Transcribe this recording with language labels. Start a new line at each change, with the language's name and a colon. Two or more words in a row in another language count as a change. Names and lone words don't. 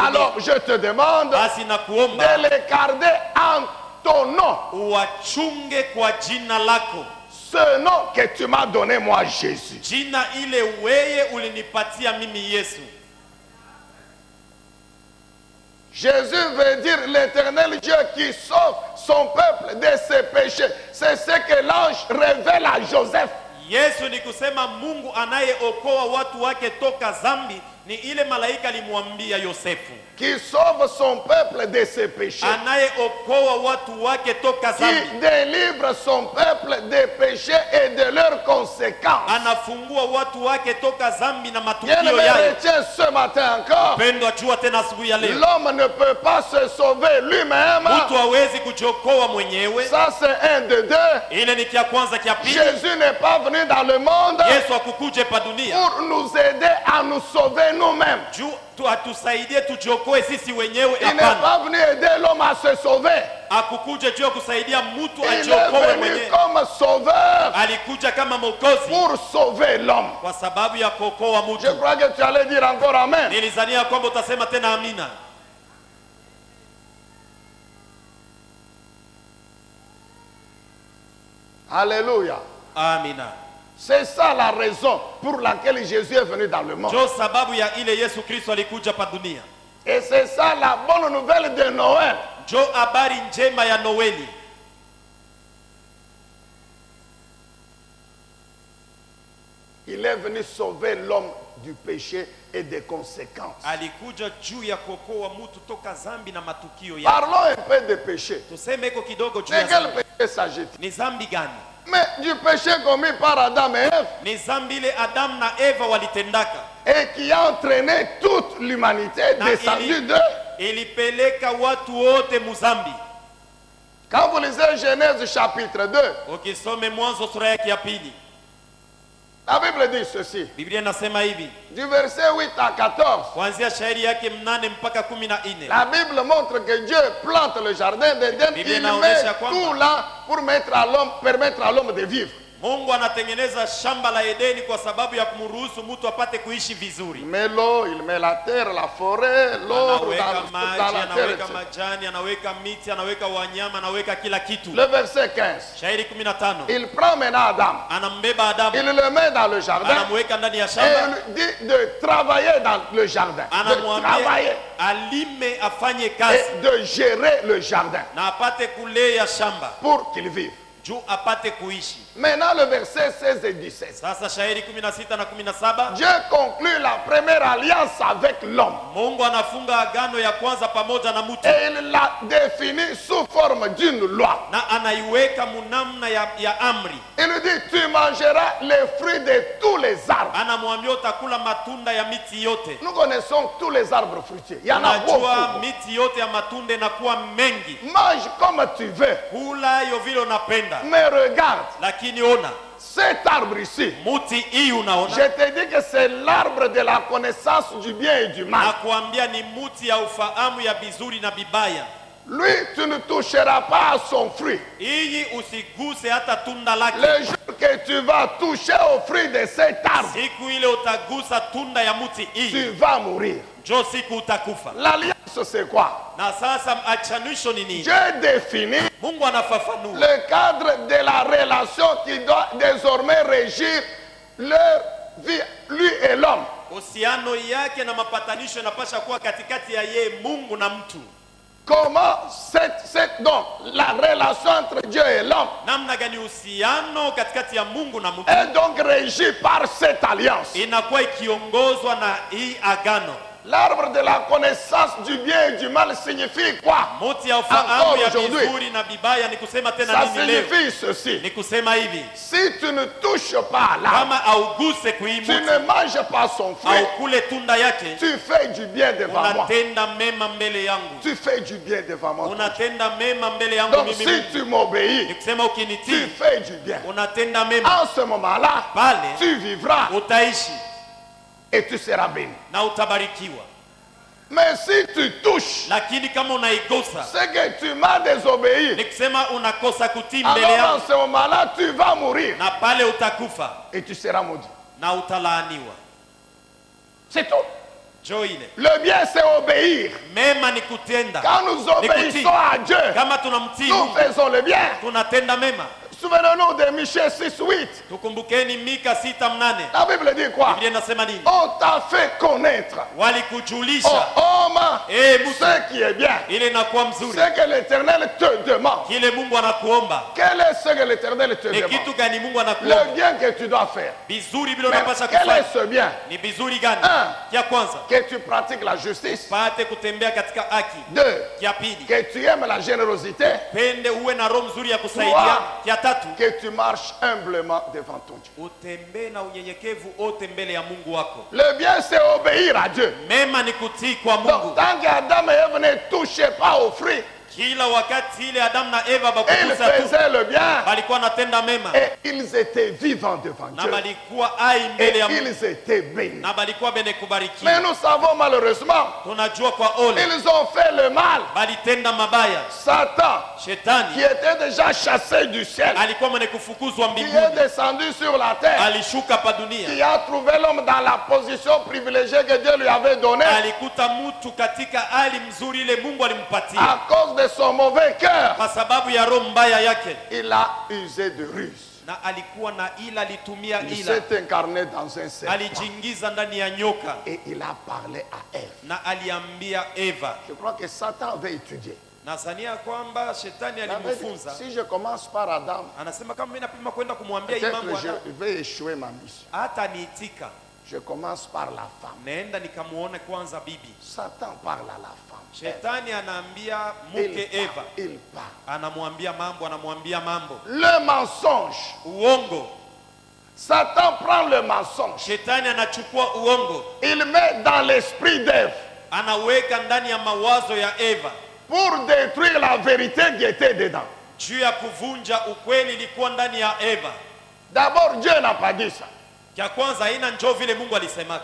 French: Alors,
Swahili: dunia.
French: je te demande
Swahili: Basi
French: de
Swahili: nakuomba
French: les garder en ton nom.
Swahili: uwachunge kwa jina lako,
French: Ce nom que tu m'as donné, moi, Jésus.
Swahili: jina ile weye ulinipatia mimi Yesu.
French: Jésus veut dire l'éternel Dieu qui sauve son peuple de ses péchés. C'est ce que l'ange révèle à Joseph.
Swahili: Yesu ni kusema Mungu anayeokoa watu wake toka zambi, ni ile malaika alimwambia Yosefu,
French: Qui sauve son peuple de ses péchés.
Swahili: anayeokoa watu wake toka
French: Qui
Swahili: zambi,
French: délivre son peuple des péchés et de leurs conséquences.
Swahili: anafungua watu wake toka zambi na matukio
French: Bien-aimé,
Swahili: yayo.
French: retiens ce matin encore.
Swahili: Pendwa, jua tena asubuhi ya leo,
French: L'homme ne peut pas se sauver lui-même.
Swahili: mtu hawezi kujiokoa mwenyewe.
French: Ça, c'est un de deux.
Swahili: Ile ni kia kwanza. Kia pili,
French: Jésus n'est pas venu dans le monde
Swahili: Yesu akukuje pa dunia
French: pour nous aider à nous sauver nous-mêmes.
Swahili: juu atusaidie tujiokoe sisi wenyewe.
French: Il n'est
Swahili: Hapana,
French: pas venu aider l'homme à se sauver.
Swahili: akukuje juu ya kusaidia mtu
French: Il est
Swahili: ajiokoe
French: venu
Swahili: mwenyewe.
French: comme sauveur
Swahili: Alikuja kama mwokozi
French: pour sauver l'homme.
Swahili: kwa sababu ya kuokoa
French: Je
Swahili: mtu.
French: crois que tu allais dire encore Amen.
Swahili: Nilizania kwamba utasema tena amina.
French: Alléluia.
Swahili: Amina.
French: C'est ça la raison pour laquelle Jésus est venu dans le monde.
Swahili: Jo sababu ya ile Yesu Kristo alikuja pa dunia.
French: Et c'est ça la bonne nouvelle de Noël.
Swahili: Jo habari njema ya Noeli.
French: Il est venu sauver l'homme du péché et des conséquences.
Swahili: Alikuja juu ya kuokoa mtu toka zambi na matukio yake.
French: Parlons un peu de péché.
Swahili: Tuseme iko kidogo juu
French: De
Swahili: ya
French: quel
Swahili: zambi.
French: péché s'agit-il?
Swahili: Ni zambi gani?
French: Mais du péché commis par Adam et Ève
Swahili: Ni zambi ile Adam na Eva walitendaka,
French: et qui a entraîné toute l'humanité descendue d'eux.
Swahili: ilipeleka watu wote muzambi.
French: Quand vous lisez Genèse chapitre 2,
Swahili: Ukisome Mwanzo sura yake ya pili,
French: la Bible dit ceci.
Swahili: Biblia inasema hivi,
French: Du verset 8 à 14,
Swahili: kuanzia shairi yake 8 mpaka 14.
French: la Bible montre que Dieu plante le jardin d'Éden.
Swahili: Biblia
French: Il
Swahili: inaonyesha
French: met
Swahili: kwamba
French: tout là pour permettre à l'homme de vivre.
Swahili: Mungu anatengeneza shamba la Edeni kwa sababu ya kumruhusu mtu apate kuishi vizuri.
French: Il met l'eau, il met la terre, la forêt, l'eau
Swahili: Anaweka
French: dans
Swahili: maji,
French: la terre.
Swahili: anaweka
French: etc.
Swahili: majani, anaweka miti, anaweka wanyama, anaweka kila kitu.
French: Le verset 15.
Swahili: Shairi 15.
French: Il prend maintenant Adam.
Swahili: Anambeba Adamu,
French: Il le met dans le jardin.
Swahili: anamweka ndani ya
French: Et
Swahili: shamba,
French: il dit de travailler dans le jardin. De
Swahili: anamwambia
French: travailler.
Swahili: alime, afanye kazi
French: Et de gérer le jardin
Swahili: na apate kulea shamba
French: pour qu'il vive.
Swahili: juu apate kuishi.
French: Maintenant le verset 16 et 17.
Swahili: Sasa shairi 16 na 17,
French: Dieu conclut la première alliance avec l'homme.
Swahili: Mungu anafunga agano ya kwanza pamoja na mtu
French: Et il l'a défini sous forme d'une loi.
Swahili: na anaiweka munamna ya amri.
French: Il dit, tu mangeras les fruits de tous les arbres.
Swahili: Anamwambia utakula matunda ya miti yote.
French: Nous connaissons tous les arbres fruitiers. Il y en a
Swahili: Unajua
French: beaucoup.
Swahili: miti yote ya matunda inakuwa mengi.
French: Mange comme tu veux.
Swahili: Kula hiyo vile unapenda.
French: Mais regarde,
Swahili: Lakini ona,
French: cet arbre ici,
Swahili: muti hii unaona,
French: je te dis que c'est l'arbre de la connaissance du bien et du mal.
Swahili: nakuambia ni muti ya ufahamu ya bizuri na bibaya.
French: Lui, tu ne toucheras pas à son fruit.
Swahili: Hii usiguse hata tunda lake.
French: Le jour que tu vas toucher au fruit de cet arbre,
Swahili: Siku ile utagusa tunda ya muti hii,
French: tu vas mourir.
Swahili: njo siku utakufa.
French: L'alliance, c'est quoi?
Swahili: Na sasa achanisho ni nini?
French: Dieu définit
Swahili: Mungu anafafanua
French: le cadre de la relation qui doit désormais régir leur vie, lui et l'homme.
Swahili: uhusiano yake na mapatanisho yanapasha kuwa katikati ya yeye Mungu na mtu.
French: Comment donc la relation entre Dieu et l'homme
Swahili: Namna gani uhusiano katikati ya Mungu na mtu
French: est donc régie par cette alliance.
Swahili: inakuwa ikiongozwa na hii agano.
French: L'arbre de la connaissance du bien et du mal signifie quoi?
Swahili: Muti ya ufahamu
French: Encore
Swahili: ya
French: aujourd'hui.
Swahili: bizuri na bibaya ni kusema tena
French: Ça
Swahili: nini leo?
French: signifie ceci.
Swahili: Ni kusema hivi,
French: Si tu ne touches pas à l'arbre,
Swahili: kama auguse kui
French: tu
Swahili: muti
French: ne manges pas son fruit,
Swahili: au kule tunda yake,
French: tu fais du bien devant moi.
Swahili: unatenda mema mbele yangu.
French: Tu fais du bien devant moi.
Swahili: Unatenda mema mbele yangu
French: Donc
Swahili: mimi
French: si
Swahili: Mungu.
French: tu m'obéis,
Swahili: Ni kusema
French: tu
Swahili: ukinitii
French: fais du bien.
Swahili: unatenda mema,
French: En ce moment-là,
Swahili: pale
French: tu vivras
Swahili: utaishi
French: et tu seras béni.
Swahili: na utabarikiwa.
French: Mais si tu touches
Swahili: Lakini kama unaigusa,
French: c'est que tu m'as désobéi,
Swahili: ni kusema unakosa kutii mbele
French: alors en
Swahili: yangu,
French: ce moment-là, tu vas mourir
Swahili: na pale utakufa
French: et tu seras maudit.
Swahili: na utalaaniwa.
French: C'est tout.
Swahili: Jo ile
French: Le bien, c'est obéir.
Swahili: mema ni kutenda.
French: Quand nous obéissons à Dieu,
Swahili: Kama tunamtii
French: nous
Swahili: Mungu,
French: faisons le bien.
Swahili: tunatenda mema.
French: Souvenons-nous de Michée 6:8.
Swahili: Tukumbukeni Mika 6:8.
French: La Bible dit quoi?
Swahili: Biblia inasema nini?
French: On t'a fait connaître,
Swahili: Walikujulisha
French: oh homme,
Swahili: Musa,
French: ce qui est bien.
Swahili: ile inakuwa mzuri.
French: Ce que l'Éternel te demande.
Swahili: Kile Mungu anakuomba
French: Quel est ce que l'Éternel te
Swahili: ni
French: demande?
Swahili: kitu gani? Mungu
French: Le
Swahili: anakuomba
French: bien que tu dois faire.
Swahili: bizuri vile
French: Mais
Swahili: unapasha
French: quel est
Swahili: kufanya.
French: ce bien?
Swahili: Ni bizuri gani?
French: Un,
Swahili: Kia kwanza,
French: que tu pratiques la justice.
Swahili: pate kutembea katika haki.
French: Deux,
Swahili: Kia pili,
French: que tu aimes la générosité.
Swahili: pende uwe na roho mzuri ya kusaidia. Kia tatu,
French: Que tu marches humblement devant ton Dieu.
Swahili: utembee na unyenyekevu ote mbele ya Mungu wako.
French: Le bien, c'est obéir à Dieu.
Swahili: Mema ni kutii kwa
French: Donc,
Swahili: Mungu.
French: tant qu'Adam et Ève ne touchaient pas au fruit,
Swahili: Kila wakati ile Adamu na Eva
French: ils
Swahili: bakugusa tu,
French: faisaient le bien
Swahili: balikuwa natenda mema
French: et ils étaient vivants devant
Swahili: na
French: Dieu.
Swahili: balikuwa hai
French: Et
Swahili: mbele ya Mungu
French: ils étaient bénis.
Swahili: na balikuwa bene
French: Mais
Swahili: kubarikiwa.
French: nous savons malheureusement,
Swahili: Tunajua kwa ole
French: ils ont fait le mal.
Swahili: balitenda mabaya.
French: Satan, qui
Swahili: Shetani
French: était déjà chassé du ciel,
Swahili: alikuwa mwenye kufukuzwa
French: qui est
Swahili: mbinguni,
French: descendu sur la terre,
Swahili: alishuka pa dunia,
French: qui a trouvé l'homme dans la position privilégiée que Dieu lui avait donnée
Swahili: alikuta mtu katika hali mzuri ile Mungu alimpatia.
French: à cause de son mauvais cœur.
Swahili: Kwa sababu ya roho mbaya yake,
French: Il a usé de ruse.
Swahili: na alikuwa na ila, alitumia
French: Il
Swahili: ila,
French: s'est incarné dans un serpent
Swahili: alijiingiza ndani ya nyoka
French: et il a parlé à Ève.
Swahili: na aliambia Eva.
French: Je crois que Satan avait étudié.
Swahili: Nasania kwamba shetani
French: Il avait dit,
Swahili: alimfunza,
French: si je commence par Adam,
Swahili: anasema kama mimi napima kwenda kumwambia hii
French: peut-être
Swahili: mambo
French: que je vais échouer ma mission.
Swahili: hata niitika,
French: Je commence par la femme.
Swahili: naenda nikamuone kwanza bibi.
French: Satan parle à la femme.
Swahili: Shetani anaambia
French: Il
Swahili: mke Eva,
French: parle, il parle.
Swahili: anamwambia mambo.
French: Le mensonge.
Swahili: Uongo,
French: Satan prend le mensonge.
Swahili: shetani anachukua uongo,
French: Il met dans l'esprit d'Ève
Swahili: anaweka ndani ya mawazo ya Eva
French: pour détruire la vérité qui était dedans.
Swahili: juu ya kuvunja ukweli ilikuwa ndani ya Eva.
French: D'abord, Dieu n'a pas dit ça.
Swahili: Kia kwanza haina njoo vile Mungu alisemaka,